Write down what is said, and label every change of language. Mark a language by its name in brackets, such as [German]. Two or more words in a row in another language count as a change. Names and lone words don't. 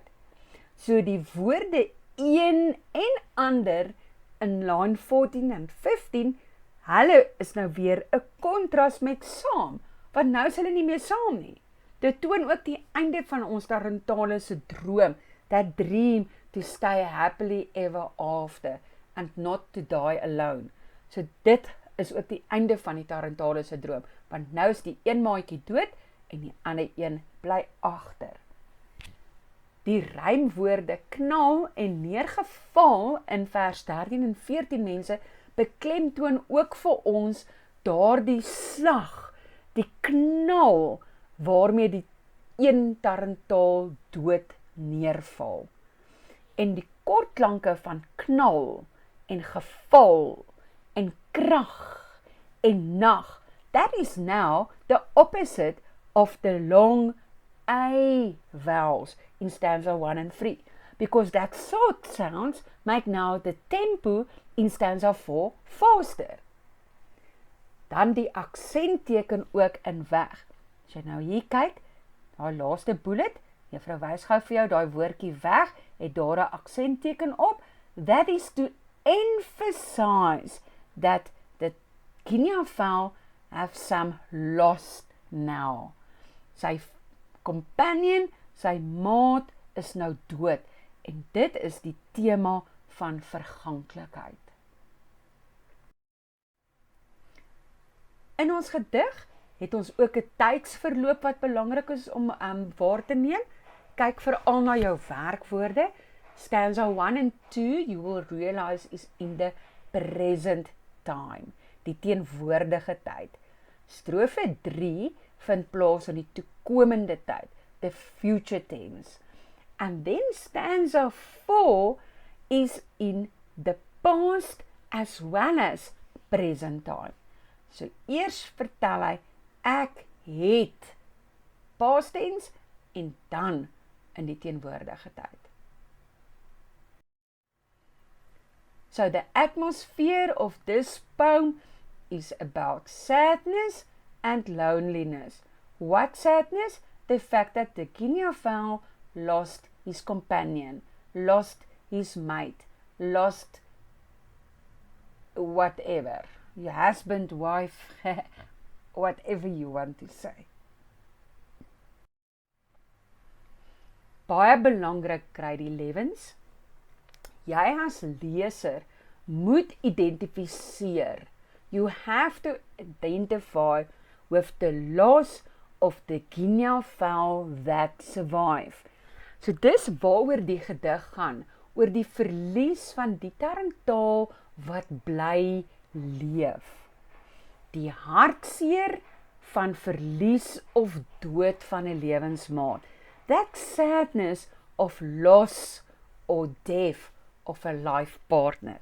[Afrikaans] So die woorde een en ander in line 14 en 15 Hulle is nou weer 'n kontras met saam, want nou is hulle nie meer saam nie. Dit toon ook die einde van ons Tarentaal se droom, [English] that dream to stay happily ever after, and not to die alone. [Afrikaans] So dit is ook die einde van die Tarentaal se droom, want nou is die een maatjie dood, en die ander een bly agter. Die rymwoorde knal en neergeval in vers 13 en 14 mense beklemtoon ook vir ons daardie slag, die knal waarmee die een Tarentaal dood neerval. En die kortklanke van knal en geval en krag en nag, [English] that is now the opposite of the long A vowels in stanza 1 and 3, because that short sounds make now the tempo in stanza 4 faster. [Afrikaans] Dan die aksentteken ook in weg. As jy nou hier kyk, daai laaste bullet, juffrou wys gou vir jou daai woordjie weg, het daar 'n aksentteken op. [English] That is to emphasize that the Guinea fowl have some lost now. [Afrikaans] Sy companion, sy maat is nou dood, en dit is die tema van verganklikheid. In ons gedig het ons ook 'n tydsverloop wat belangrik is om waar te neem. Kyk veral na jou werkwoorde. [English] Stanza 1 and 2, you will realize is in the present time, [Afrikaans] die teenwoordige tyd. Strofe 3 vind plaas in die toekomende tyd, [English] the future tense. And then stanza 4 is in the past as well as present time. [Afrikaans] So eers vertel hy, ek het [English] past tense [Afrikaans] en dan in die teenwoordige tyd. [English] So the atmosphere of this poem is about sadness and loneliness. What sadness? The fact that the Guinea fowl lost his companion, lost his mate, lost whatever, your husband, wife, whatever you want to say. [Afrikaans] Baie belangrik kry die lewens. Jy as leser moet identifiseer. [English] You have to identify with the loss of the Guinea fowl that survive. [Afrikaans] So dis waaroor die gedig gaan, oor die verlies van die Tarentaal wat bly leef. Die hartseer van verlies of dood van 'n lewensmaat. [English] That sadness of loss or death of a life partner.